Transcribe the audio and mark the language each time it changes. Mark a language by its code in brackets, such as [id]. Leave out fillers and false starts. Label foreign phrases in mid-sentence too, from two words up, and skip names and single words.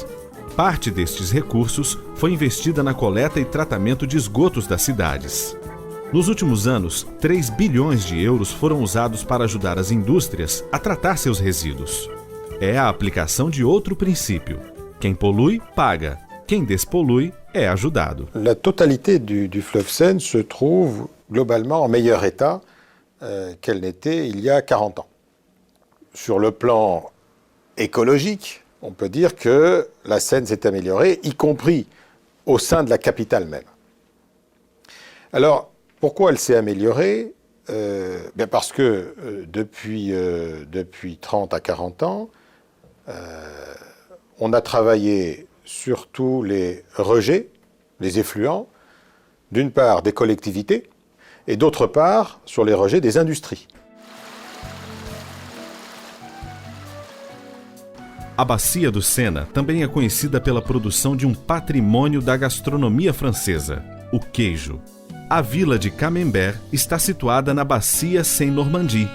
[pt] Parte destes recursos foi investida na coleta e tratamento de esgotos das cidades. Nos últimos anos, 3 bilhões de euros foram usados para ajudar as indústrias a tratar seus resíduos. É a aplicação de outro princípio. Quem polui, paga. Quem despolui, é ajudado. [fr] La totalité du fleuve Seine se trouve globalement en meilleur état qu'elle n'était il y a 40 ans. Sur le plan écologique, on peut dire que la Seine s'est améliorée, y compris au sein de la capitale même. Alors, pourquoi elle s'est améliorée? Parce que depuis 30 à 40 ans, on a travaillé sur tous les rejets, les effluents, d'une part des collectivités et d'autre part sur les rejets des industries. [pt] A Bacia do Sena também é conhecida pela produção de um patrimônio da gastronomia francesa, o queijo. A vila de Camembert está situada na Bacia Seine-Normandie.